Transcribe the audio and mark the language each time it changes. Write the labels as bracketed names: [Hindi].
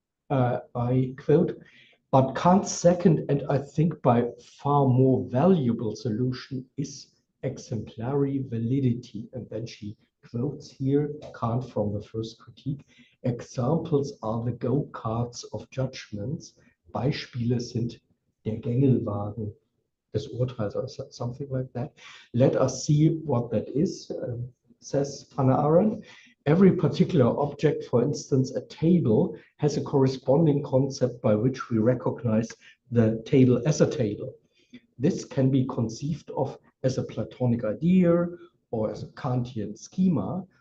[English] I quote, but Kant's second and I think by far more valuable solution is exemplary validity. And then she quotes here Kant from the first critique. Examples are the go-karts of judgments. [German] Beispiele sind der Gängelwagen des Urteils [English] or something like that. Let us see what that is, says Hannah Arendt. Every particular object, for instance, a table, has a corresponding concept by which we recognize the table as a table. This can be conceived of as a Platonic idea or as a Kantian schema.